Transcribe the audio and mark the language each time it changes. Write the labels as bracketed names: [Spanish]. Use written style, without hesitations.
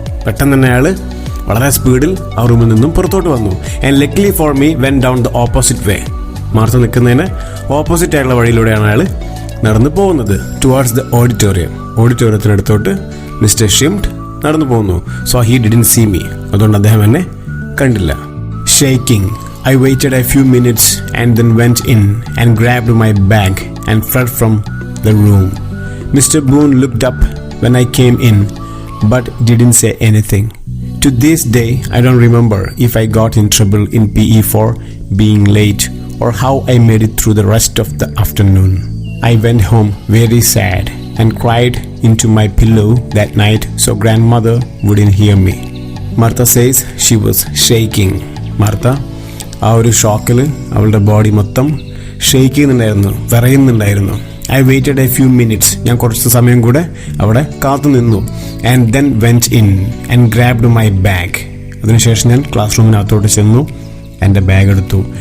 [Malayalam] പെട്ടെന്ന് തന്നെ അയാൾ വളരെ സ്പീഡിൽ ആ റൂമിൽ നിന്നും പുറത്തോട്ട് വന്നു. [English] And luckily for me when down the opposite way. [Malayalam] Martha നിൽക്കുന്നതിന് ഓപ്പോസിറ്റ് ആയിട്ടുള്ള വഴിയിലൂടെയാണ് അയാൾ നടന്നു പോകുന്നത്. [English] Towards the auditorium. [Malayalam] ഓഡിറ്റോറിയത്തിനടുത്തോട്ട് മിസ്റ്റർ ഷിംഡ് നടന്നു പോകുന്നു. [English] So he didn't see me. [Malayalam] അതുകൊണ്ട് അദ്ദേഹം എന്നെ കണ്ടില്ല. [English] Shaking I waited a few minutes and then went in and grabbed my bag and fled from the room. Mr. Boone looked up when I came in but didn't say anything. To this day, I don't remember if I got in trouble in PE for being late or how I made it through the rest of the afternoon. I went home very sad and cried into my pillow that night so grandmother wouldn't hear me. Martha says she was shaking. [Malayalam] Martha ആ ഒരു ഷോക്കിൽ അവളുടെ body മൊത്തം shake ചെയ്യുന്നുണ്ടായിരുന്നു, വിറയുന്നുണ്ടായിരുന്നു. [English] I waited a few minutes. [Malayalam] ഞാൻ കുറച്ച് സമയം കൂടെ അവിടെ കാത്തു നിന്നു. [English] And then went in and grabbed my bag. [Malayalam] അതിനുശേഷം ഞാൻ ക്ലാസ് റൂമിനകത്തോട്ട് ചെന്നു, എൻ്റെ ബാഗ് എടുത്തു.